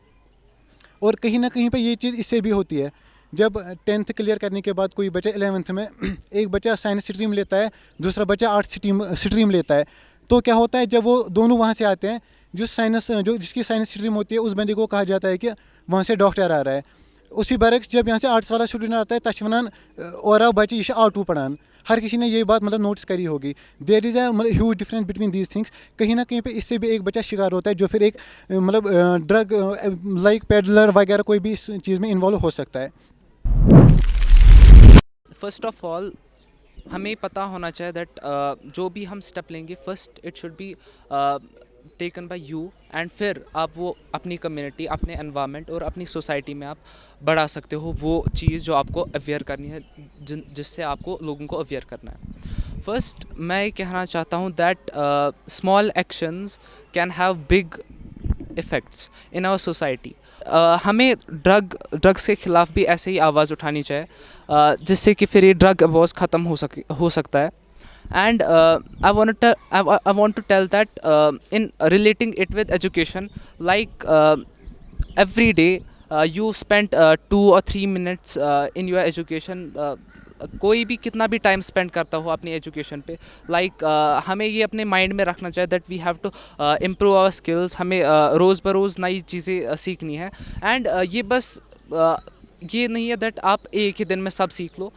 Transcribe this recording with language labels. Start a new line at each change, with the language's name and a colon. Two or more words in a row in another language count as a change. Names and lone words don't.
Hindi: और कहीं ना कहीं पे ये चीज़ इससे भी होती है, जब 10th क्लियर करने के बाद कोई बच्चा 11th में, एक बच्चा
English: science stream
Hindi: लेता है, दूसरा बच्चा
English: arts stream
Hindi: लेता है, तो क्या होता है जब वो दोनों वहाँ से आते हैं, जिसकी
English: science stream
Hindi: होती है उस बंदे को कहा जाता है कि वहाँ से डॉक्टर आ रहा है। उसी बरक्स जब यहाँ से आर्ट्स वाला स्टूडेंट आता है,
Kashmiri: तश वनान और बच्चे ये आर्टू पढ़ान।
Hindi: हर किसी ने ये बात मतलब नोटिस करी होगी।
English: There is a
Hindi: मतलब
English: huge difference between these things.
Hindi: कहीं ना कहीं पे इससे भी एक बच्चा शिकार होता है जो फिर एक मतलब
English: drug like peddler
Hindi: वगैरह कोई भी इस चीज़ में इन्वॉल्व हो सकता है।
English: First of all
Hindi: हमें पता होना चाहिए दैट जो भी हम स्टेप लेंगे,
English: First it should be taken by you, and
Hindi: फिर आप वो अपनी कम्युनिटी, अपने एनवायरनमेंट और अपनी सोसाइटी में आप बढ़ा सकते हो वो चीज़ जो आपको अवेयर करनी है, जिससे आपको लोगों को अवेयर करना है।
English: फर्स्ट
Hindi: मैं ये कहना चाहता हूँ
English: that small actions can have big effects in our society.
Hindi: हमें ड्रग्स के ख़िलाफ़ भी ऐसे ही आवाज़ उठानी चाहिए, जिससे कि फिर ये
English: drug abuse
Hindi: ख़त्म हो सकता है।
English: And I want to tell that in relating it with education, like every day you spend 2 or 3 minutes in your education.
Hindi: कोई भी कितना भी
English: time spend
Hindi: करता हो अपनी एजुकेशन पे, लाइक हमें ये अपने माइंड में रखना चाहिए
English: that we have to improve our skills.
Hindi: हमें रोज़ बरोज़ नई चीज़ें सीखनी है, एंड ये बस ये नहीं है दैट आप एक ही दिन में सब सीख लो।